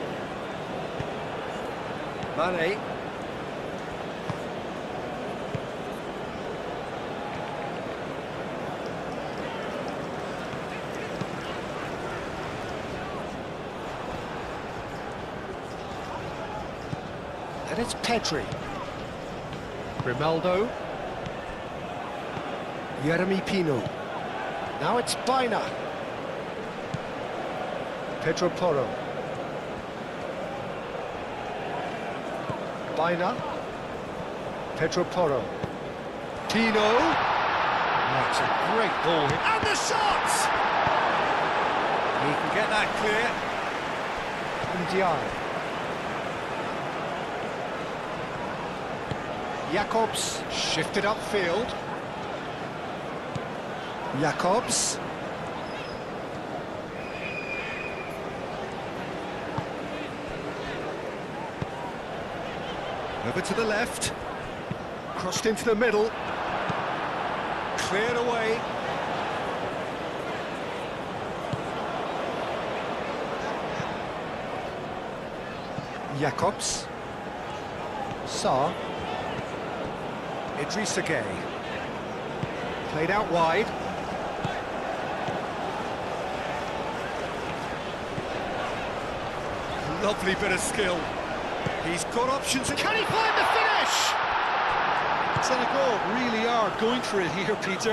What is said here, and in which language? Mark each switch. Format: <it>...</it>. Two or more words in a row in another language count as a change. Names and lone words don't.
<en>Mane. And it's Pedri. Grimaldo. Jeremy Pino. Now it's Baina. Pedro Porro. Baina. Pedro Porro. Pino. That's a great ball. And the shot! He can get that clear. Ndiaye. Jacobs shifted upfield. Jacobs. Over to the left. Crossed into the middle. Cleared away. Jacobs. Sarr. Idrissa Gueye. Played out wide. Lovely bit of skill. He's got options. Can he find the finish? Senegal really are going for it here, Peter.</en>